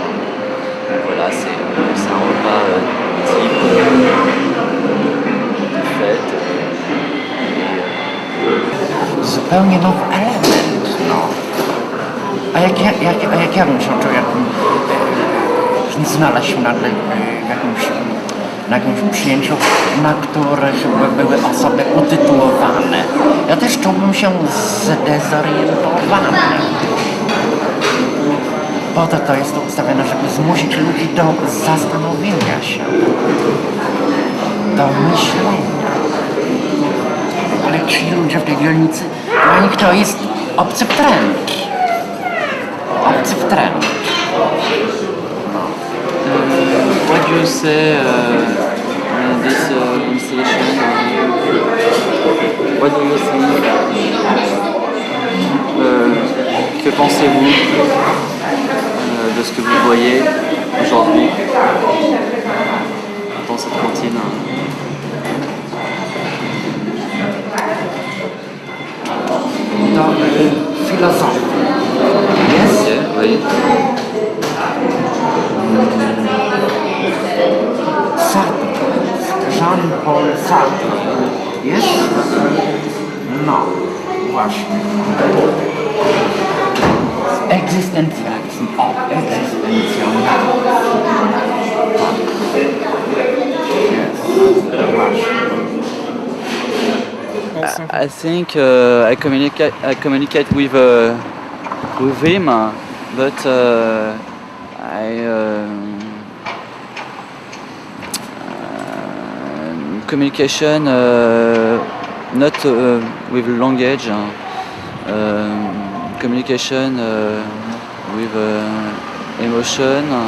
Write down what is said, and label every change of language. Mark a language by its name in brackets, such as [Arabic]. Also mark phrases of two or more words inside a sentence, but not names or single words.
[French] Donc voilà, c'est un repas type de fête. [Polish] Zupełnie nowy element, no. A jak ja bym się czuł, jakbym znaleźć się na jakimś przyjęciu, na których były osoby utytułowane. Ja też czułbym się zdezorientowany. Po to jest to ustawione, żeby zmusić ludzi do zastanowienia się, do myślenia. Ale ci ludzie w tej dzielnicy, dla nich to jest obcy wtręt. Obcy wtręt. [English] What do you say in this conversation? What do you think? [French] Que pensez-vous de ce que vous voyez aujourd'hui dans cette cantine? [Polish] To filozofia. Jest? [French] Oui. Sartre. Jean-Paul Sartre. [Polish] Jest? No, właśnie. Egzystencjalizm. O, egzystencjonalizm. Jest. Właśnie. [English] I think I communicate with him, but communication not with language, communication with emotion.